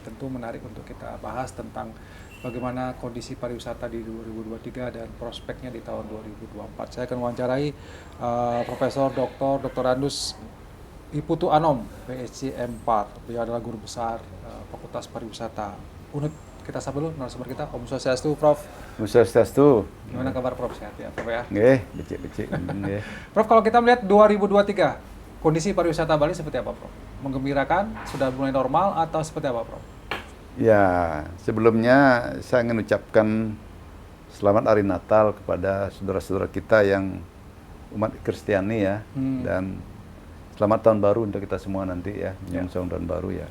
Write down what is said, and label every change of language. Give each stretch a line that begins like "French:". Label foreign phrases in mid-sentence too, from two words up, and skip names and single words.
Indonesian: Tentu menarik untuk kita bahas tentang bagaimana kondisi pariwisata di 2023 dan prospeknya di tahun 2024. Saya akan wawancarai Profesor Dr. Andus Iputu Anom, PhD M4. Beliau adalah guru besar Fakultas Pariwisata UNIP. Kita sapa dulu narasumber kita,
Balinese: Om Swastiastu, Prof. Om Swastiastu.
Indonesian: Gimana kabar Prof? Sehat ya, Prof ya?
Balinese: Nggih, becik-becik. Nggih.
Indonesian: Prof, kalau kita melihat 2023, kondisi pariwisata Bali seperti apa, Prof? Menggembirakan, sudah mulai normal atau seperti apa, Prof? Ya, sebelumnya saya ingin ucapkan selamat Hari Natal kepada saudara-saudara kita yang umat Kristiani ya, dan selamat tahun baru untuk kita semua nanti ya, menyongsong tahun baru ya.